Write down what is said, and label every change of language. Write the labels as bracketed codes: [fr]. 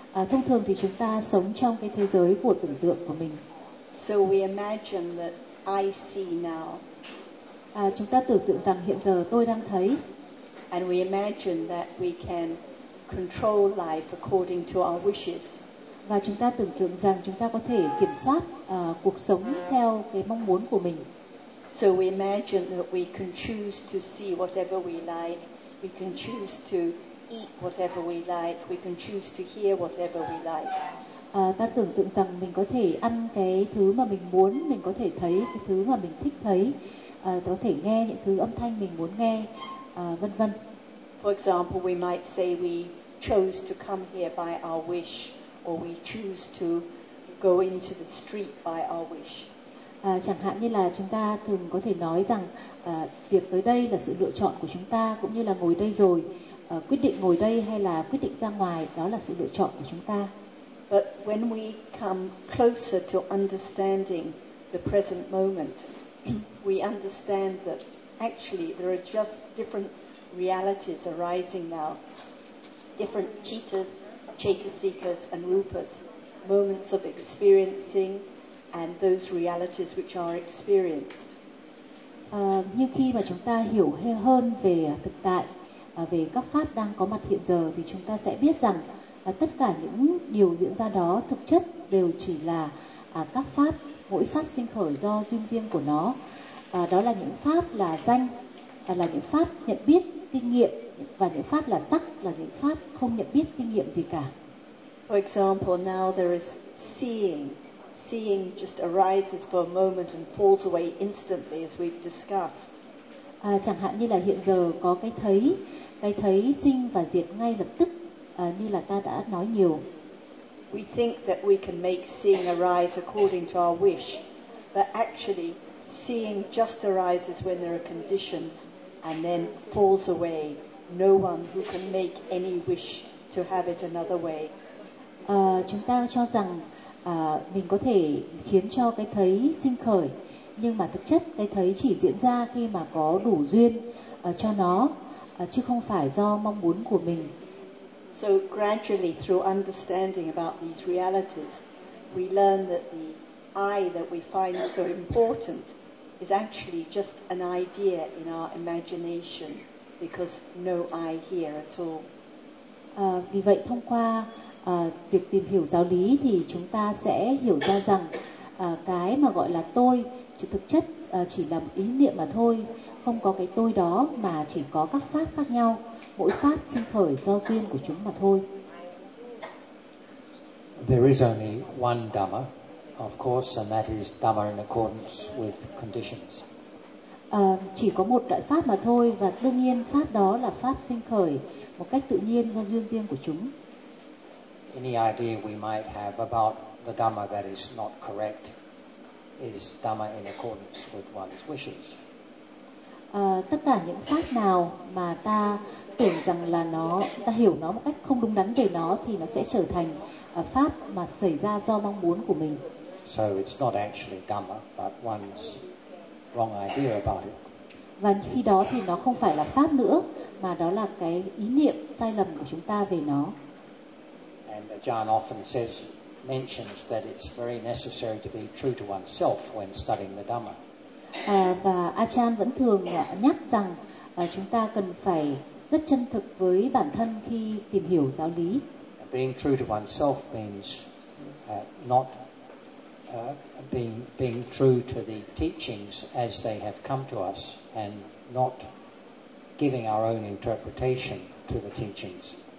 [vi] Thông thường thì chúng ta sống trong cái thế giới của tưởng tượng của mình. [en] So we imagine that I see now. [vi] Chúng ta tưởng tượng rằng hiện giờ tôi đang thấy. [en] And we imagine that we can control life according to our wishes. [vi] Và chúng ta tưởng tượng rằng chúng ta có thể kiểm soát cuộc sống theo cái mong muốn của mình. [en] So we imagine that we can choose to see whatever we like, we can choose to eat whatever we like, we can choose to hear whatever we like. [vi] Ta tưởng tượng rằng mình có thể ăn cái thứ mà mình muốn, mình có thể thấy cái thứ mà mình thích thấy, có thể nghe những thứ âm thanh mình muốn nghe, vân vân. [en] For example, we might say we chose to come here by our wish, or we choose to go into the street by our wish. [vi] Chẳng hạn như là chúng ta thường có thể nói rằng việc tới đây là sự lựa chọn của chúng ta, cũng như là ngồi đây rồi, quyết định ngồi đây hay là quyết định ra ngoài, đó là sự lựa chọn của chúng ta. [en] But when we come closer to understanding the present moment, we understand that actually there are just different realities arising now, different cittas, chetasikas and rupas, moments of experiencing and those realities which are experienced. [vi] Như khi mà chúng ta hiểu hơn về thực tại, về các pháp đang có mặt hiện giờ, thì chúng ta sẽ biết rằng tất cả những điều diễn ra đó thực chất đều chỉ là các pháp, mỗi pháp sinh khởi do duyên riêng của nó. Đó là những pháp là danh, là những pháp nhận biết kinh nghiệm, và những pháp là sắc, là những pháp không nhận biết kinh nghiệm gì cả. [en] For example, now there is seeing. Seeing just arises for a moment and falls away instantly, as we've discussed. [vi] Chẳng hạn như là hiện giờ có cái thấy sinh và diệt ngay lập tức, như là ta đã nói nhiều. [en] We think that we can make seeing arise according to our wish, but actually, seeing just arises when there are conditions and then falls away. No one who can make any wish to have it another way. [vi] Chúng ta cho rằng mình có thể khiến cho cái thấy sinh khởi, nhưng mà thực chất cái thấy chỉ diễn ra khi mà có đủ duyên cho nó, chứ không phải do mong muốn của mình. [en] So gradually through understanding about these realities, we learn that the I that we find so important is actually just an idea in our imagination, because no I here at all. [vi] Vì vậy thông qua việc tìm hiểu giáo lý thì chúng ta sẽ hiểu ra rằng cái mà gọi là tôi thực chất chỉ là một ý niệm mà thôi, không có cái tôi đó, mà chỉ có các pháp khác nhau, mỗi pháp sinh khởi do duyên của chúng mà thôi. [en] There is only one Dhamma, of course, and that is Dhamma in accordance with conditions. [vi] Chỉ có một đại pháp mà thôi, và đương nhiên pháp đó là pháp sinh khởi một cách tự nhiên do duyên riêng của chúng. [en] Any idea we might have about the Dhamma that is not correct is Dhamma in accordance with one's wishes. [vi] Tất cả những pháp nào mà ta tưởng rằng là nó, ta hiểu nó một cách không đúng đắn về nó, thì nó sẽ trở thành pháp mà xảy ra do mong muốn của mình. [en] So it's not actually Dhamma, but one's wrong idea about it. [vi] Và khi đó thì nó không phải là pháp nữa, mà đó là cái ý niệm sai lầm của chúng ta về nó. [en] And Ajahn often says mentions that it's very necessary to be true to oneself when studying the Dhamma. [vi] Và Achan vẫn thường nhắc rằng chúng ta cần phải rất chân thực với bản thân khi tìm hiểu giáo lý. [en] Being true to oneself means not being true to the teachings as they have come to us and not giving our own interpretation to the teachings.